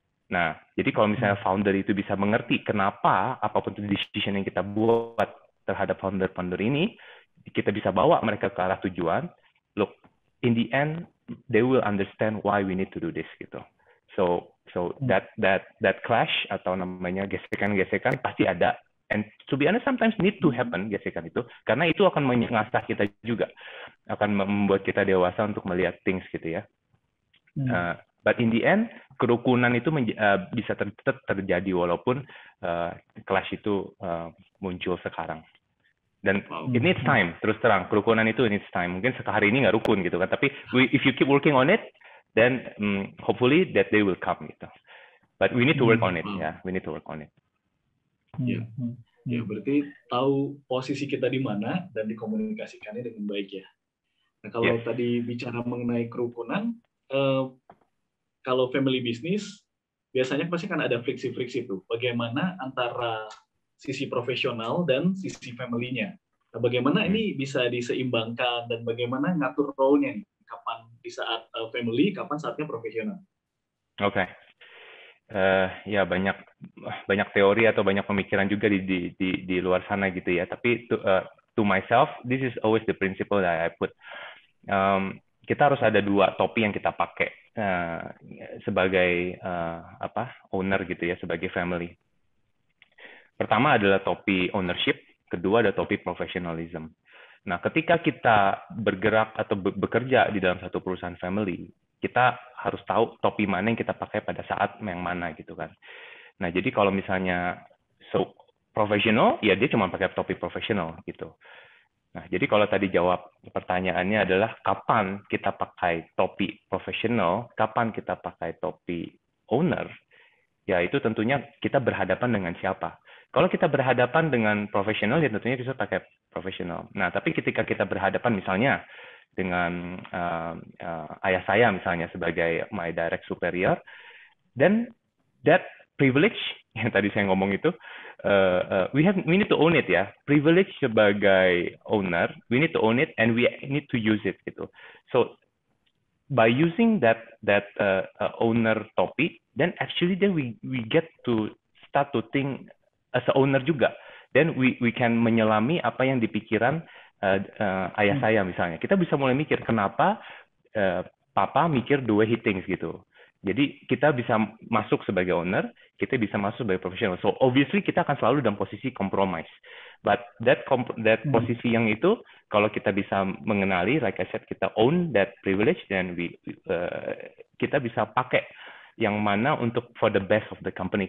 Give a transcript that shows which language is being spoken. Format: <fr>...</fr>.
<id>Nah, jadi kalau misalnya founder itu bisa mengerti kenapa apapun itu decision yang kita buat terhadap founder ini, kita bisa bawa mereka ke arah tujuan.</id> <en>Look, in the end, they will understand why we need to do this gitu. So that</en> <id>clash atau namanya gesekan-gesekan pasti ada.</id> <en>And to be honest, sometimes need to happen</en> <id>gesekan itu, karena itu akan mengasah kita juga, akan membuat kita dewasa untuk melihat things gitu ya.</id> <en>But in the end,</en> <id>kerukunan itu bisa tetap terjadi walaupun clash itu muncul sekarang. Dan</id> <en>it needs time,</en> <id>terus terang. Kerukunan itu</id> <en>needs time.</en> <id>Mungkin hari ini nggak rukun gitu kan, tapi</id> <en>if you keep working on it, then hopefully that day will come gitu. But we need to work on it, ya. We need to work on it.</en> <id>Ya, berarti tahu posisi kita di mana dan dikomunikasikannya dengan baik ya. Nah, kalau tadi bicara mengenai kerukunan, kalau family business biasanya pasti kan ada friksi-friksi itu. Bagaimana antara sisi profesional dan sisi family-nya. Nah, bagaimana ini bisa diseimbangkan dan bagaimana ngatur role-nya nih? Kapan di saat family, kapan saatnya profesional? Oke. Ya banyak teori atau banyak pemikiran juga di luar sana gitu ya. Tapi</id> <en>to myself, this is always the principle that I put.</en> <id>Kita harus ada dua topi yang kita pakai sebagai owner gitu ya, sebagai family. Pertama adalah topi ownership, kedua ada topi professionalism. Nah, ketika kita bergerak atau bekerja di dalam satu perusahaan family, kita harus tahu topi mana yang kita pakai pada saat yang mana gitu kan. Nah, jadi kalau misalnya professional, ya dia cuma pakai topi profesional gitu. Nah, jadi kalau tadi jawab pertanyaannya adalah kapan kita pakai topi profesional, kapan kita pakai topi owner, ya itu tentunya kita berhadapan dengan siapa. Kalau kita berhadapan dengan profesional, ya tentunya kita pakai profesional. Nah, tapi ketika kita berhadapan misalnya dengan ayah saya misalnya sebagai</id> <en>my direct superior, then that privilege</en> <id>yang tadi saya ngomong itu,</id> <en>we need to own it</en> <id>ya.</id> <en>Privilege</en> <id>sebagai</id> <en>owner, we need to own it and we need to use it gitu. So by using that owner topic, then actually then we get to start to think as a owner</en> <id>juga.</id> <en>Then we can</en> <id>menyelami apa yang dipikiran ayah saya misalnya. Kita bisa mulai mikir kenapa papa mikir</id> <en>the way he thinks</en> <id>gitu. Jadi kita bisa masuk sebagai owner, kita bisa masuk sebagai profesional.</id> <en>So obviously</en> <id>kita akan selalu dalam posisi compromise.</id> <en>But that</en> <id>posisi yang itu, kalau kita bisa mengenali,</id> <en>like I said,</en> <id>kita</id> <en>own that privilege,</en> <id>then kita bisa pakai yang mana untuk</id> <en>for the best of the company.</en>